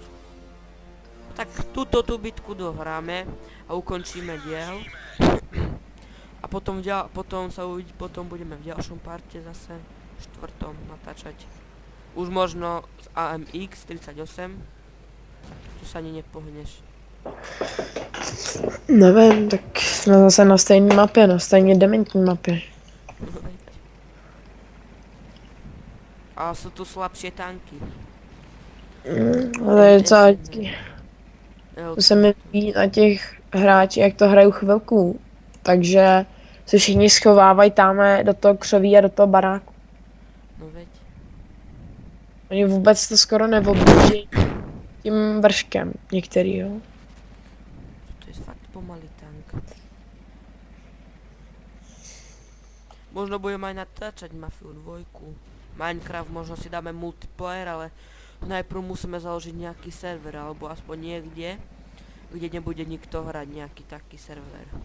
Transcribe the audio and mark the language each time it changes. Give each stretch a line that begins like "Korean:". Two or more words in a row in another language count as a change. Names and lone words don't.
Slovak: Tak túto bitku dohráme a ukončíme diel. A potom budeme v ďalšom parte zase, v štvrtom natáčať. Už možno z AMX 38. Tu sa ani nepohneš.
Czech: Nevím, tak jsme zase na stejné mapě, na stejně dementní mapě.
Slovak: A sú tu slabšie tanky.
Czech: Ale je docela vždycky. To se mi líbí na těch hráči, jak to hrajou chvilku. Takže se všichni schovávají tamhle do toho křoví a do toho baráku.
Slovak: No veď.
Czech: Oni vůbec to skoro neodbíží tím vrškem některý, jo. To je fakt pomalý tank.
Slovak: Možno budeme aj natáčať Mafiu 2. Minecraft možno si dáme multiplayer, ale najprv musíme založiť nejaký server, alebo aspoň niekde, kde nebude nikto hrať nejaký taký server.